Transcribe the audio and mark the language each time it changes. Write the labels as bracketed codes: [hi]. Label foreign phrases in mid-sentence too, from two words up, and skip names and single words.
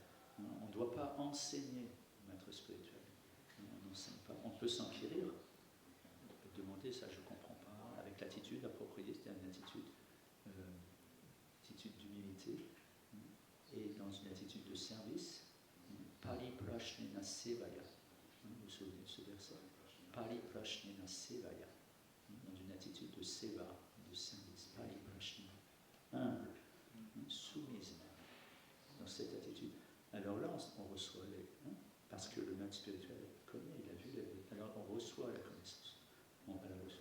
[fr] On ne doit pas enseigner au maître spirituel. On n'enseigne pas. On peut s'enquérir, on peut demander ça, je ne comprends pas, avec l'attitude appropriée, c'est-à-dire une attitude d'humilité, et dans une attitude de service. [sa] पलि प्रश्नेन सेवया. [fr] Vous vous souvenez de ce verset? [sa] पलि प्रश्नेन सेवया. [fr] Dans une attitude de seva, de service. [sa] पलि प्रश्नेन. [fr] Humble, soumise dans cette attitude. Alors là, on reçoit parce que le maître spirituel connaît, il a vu, alors on reçoit la connaissance. On va la recevoir.